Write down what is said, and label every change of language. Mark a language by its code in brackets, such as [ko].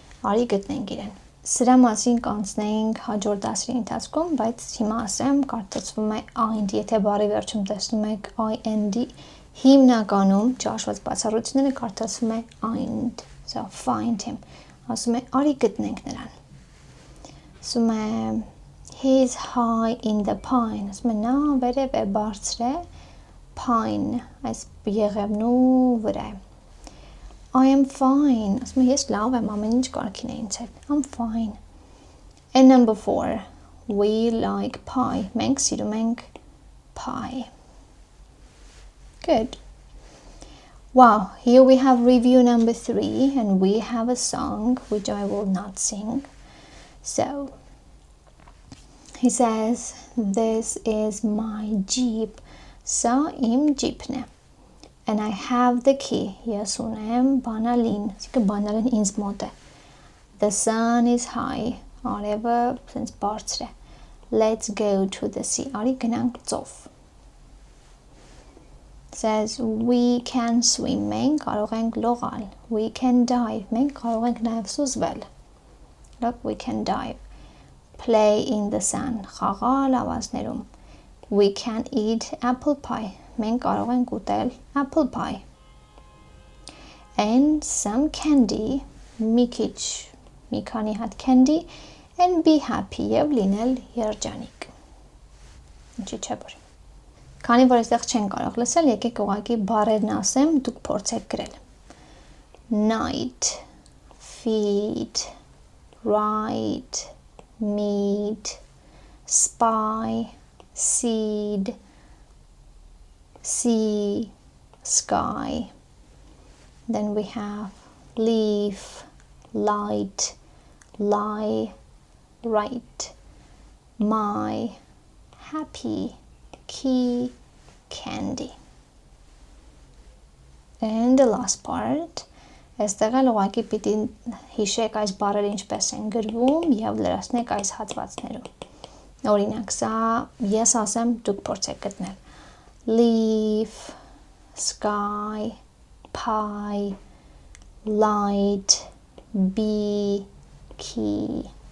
[hy] Արի գտնենք իրեն։ Սրա մասին կանցնենք հաջորդ դասերի ընթացքում, բայց հիմա ասեմ, կարդացվում է IND, եթե բառի վերջում տեսնում եք IND, հիմնականում ճաշված բացառությունները կարդացվում է IND, [en] so find him, [hy] ասում է արի գտնենք նրան, ասում է [en] he's high in the pine, [hy] ասում է նա վերև է բարձր է, pine, այս եղևնու վրա է, [en] I am fine. [hy] Ասում ես լավ եմ, ամեն ինչ կարգին է ինձ հետ։ [en] I'm fine. And number 4. We like pie. [hy] Մենք սիրում ենք pie. [en] Good. Wow, here we have review number 3 and we have a song which I will not sing. So, he says, this is my Jeep. [hy] Սա իմ ջիպն է. [en] And I have the key. [hy] Yes, ունեմ բանալին. Այսինքն բանալին ինձ մոտ է. [en] The sun is high. [hy] Արևը sense բարձր է. [en] Let's go to the sea. [hy] Արի գնանք ծով. [en] Says we can swim. [hy] Մենք կարող ենք լողալ. [en] We can dive. [hy] Մենք կարող ենք նաև սուզվել. [en] Look, we can dive. Play in the sun. [hy] Խաղալ ավազներում. [en] We can eat apple pie. [hy] Մենք կարող ենք ուտել apple pie. [en] And some candy, [hy] մի քանի հատ [en] candy, and be happy [hy] եւ լինել երջանիկ. Ինչի՞ չէ որ։ Քանի որ այստեղ չեն կարող լսել, եկեք ուղղակի բառերն ասեմ, դուք փորձեք գրել. [en] Night, feed, right, meet, spy, seed, sea, sky, then we have leaf, light, lie, right, my, happy, key, candy. And the last part, [hy] այստեղ էլ ուղղակի պիտի հիշեք այս բառերը ինչպես են գրվում եւ լրացնեք այս հատվածներում։ Օրինակ, սա ես ասեմ, դուք փորձեք գտնել։ [en] Leaf, sky, pie, light, bee, key.